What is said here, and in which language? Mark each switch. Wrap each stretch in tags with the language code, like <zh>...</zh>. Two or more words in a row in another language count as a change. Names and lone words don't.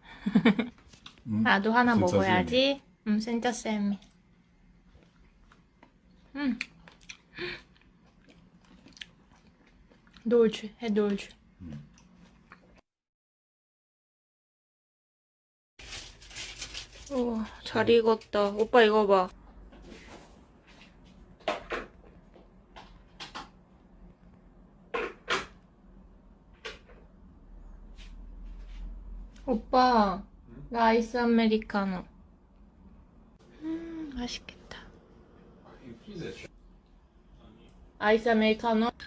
<ko>나도 하나</ko> <it>senza 먹어야지. senza semi. dolce, è dolce.</it> <ko>우와, 잘 익었다. 오빠 이거 봐. 오빠, 나 아이스 아메리카노. 맛있겠다.</ko> <it>In freezer c'è.</it> <ko>아이스 아메리카노.</ko>